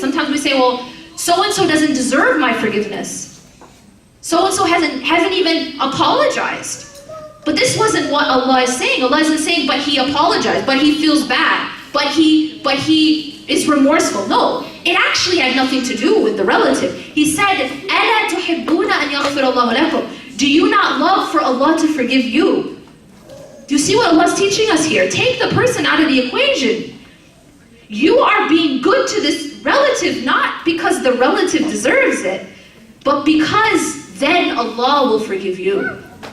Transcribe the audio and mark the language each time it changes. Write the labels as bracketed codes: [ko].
[en] Sometimes we say, well, so-and-so doesn't deserve my forgiveness. So-and-so hasn't even apologized. But this wasn't what Allah is saying. Allah isn't saying, but he apologized, but he feels bad, but he is remorseful. No, it actually had nothing to do with the relative. He said, [ar] أَلَا تُحِبُّونَ أَنْ يَغْفِرَ اللَّهُ لَكُمْ. [en] Do you not love for Allah to forgive you? Do you see what Allah's teaching us here? Take the person out of the equation. You are being good to this relative, not because the relative deserves it, but because then Allah will forgive you.